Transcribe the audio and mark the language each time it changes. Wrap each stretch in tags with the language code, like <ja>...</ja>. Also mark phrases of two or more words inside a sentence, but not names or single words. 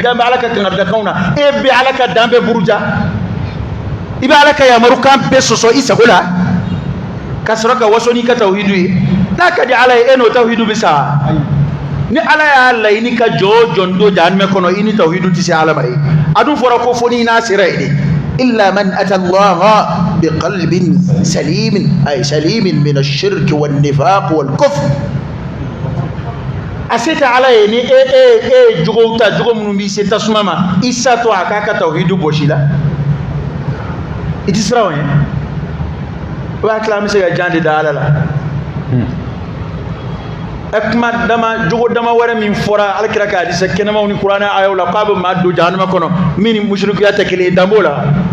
<bm>dan bɛ ala ka kangarijafɛnw na e bɛ ala ka dan bɛɛ buruja i bɛ ala ka yamarukan bɛɛ sɔsɔ i sago la ka sɔrɔ ka waso n'i ka tawhidu ye n'a ka di ala ye e n'o tawhidu bɛ sa ni ala y'a laɲini ka jɔ o jɔ n don jahanama kɔnɔ i ni tawhidu tɛ se ala ma ye a dun fɔra ko fo n'i n'a sera ye de</bm> <ar>إلا من أتى الله بقلب سليم أي سليم من الشرك والنفاق والكفر</ar> <bm>a se tɛ ala ye ni e jogow ta jogo minnu b'i se tasuma ma i satɔ a k'a ka tawhidu bɔsi la i tɛ siran o ɲɛ o b'a tila an bɛ se ka jan de da ala la kuma dama jogo dama wɛrɛ min fɔra alakira ka hadisa kɛnɛmaw ni kuranɛ ayaw la k'a bɛ maa don jahanama kɔnɔ min ni mushrikiya tɛ kelen ye dan b'o la</bm>